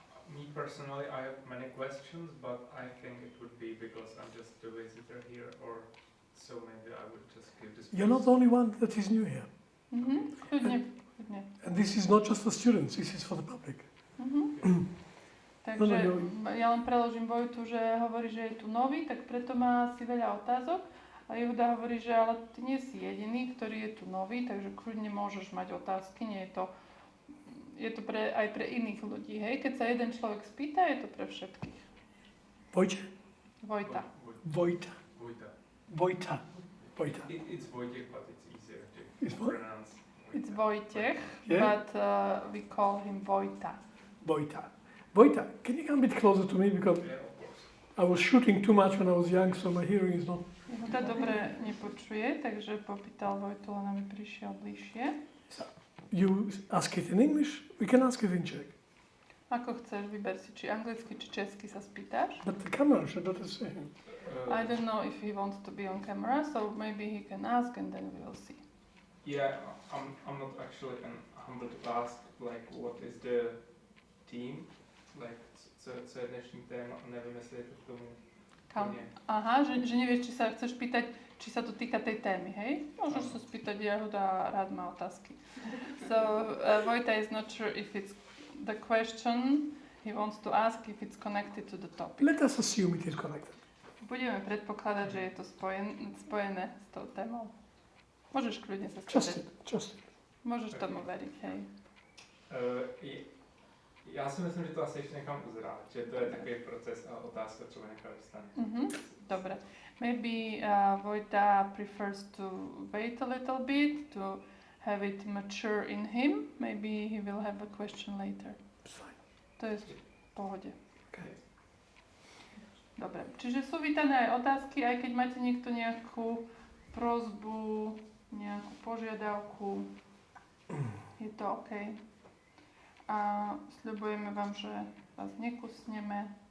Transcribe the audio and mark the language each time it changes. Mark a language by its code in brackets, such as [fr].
[en] Me personally, I have many questions, but I think it would be because I'm just a visitor here, or so maybe I would just give this. You're not the only one that is new here. [sk] Kľudne. [en] And this is not just for students, this is for the public. [sk] Takže ja len preložím Vojtu, že hovorí, že je tu nový, tak preto má asi veľa otázok. A Jehuda hovorí, že ale ty nie si jediný, ktorý je tu nový, takže kľudne môžeš mať otázky, nie je to... Je to aj pre iných ľudí, hej? Keď sa jeden človek spýta, je to pre všetkých. Vojta? Vojta. Vojta. Vojta. Vojta. Vojta. [en] It's Vojtech, but it's easier to It's what? pronounce. It's Vojtech, Yeah. but we call him Vojta. Vojta. Vojta, can you come a bit closer to me? Because Yeah, of course. I was shooting too much when I was young, so my hearing is not... [sk] Jehuda dobre nepočuje, takže popýtal Vojtu, len aby prišiel bližšie. [en] You ask it in English, we can ask it in Czech. [sk] Ako chceš, vyber si, či anglicky, či česky sa spýtaš. [en] But the camera should not say him. I don't know if he wants to be on camera, so maybe he can ask and then we will see. Yeah, I'm not actually humble to ask, like, what is the theme? [cs] Like, co je dnešní téma, nevím, jestli je to k tomu. [sk] Aha, že nevieš, či sa chceš pýtať, či sa to týka tej témy, hej? Môžeš sa spýtať, Jehuda rád má otázky. [en] So, Vojta is not sure if it's the question he wants to ask, if it's connected to the topic. Let us assume it is connected. [sk] Budeme predpokladať, že je to spojené s tou témou. Môžeš kľudne sa spýtať. [en] Just it. [sk] Môžeš tomu veriť, hej. [cs] Já si myslím, že to asi ještě nechám uzrát, že to je takový proces a otázka třeba nechá vystane. [sk] Dobre. [en] Maybe Vojta prefers to wait a little bit, to have it mature in him. Maybe he will have a question later. Fine. [sk] To je v pohode. [en] Okay. [sk] Dobre. Čiže sú vítané aj otázky, aj keď máte niekto nejakú prosbu, nejakú požiadavku. Je to OK. A sľubujeme vám, že vás nekusneme.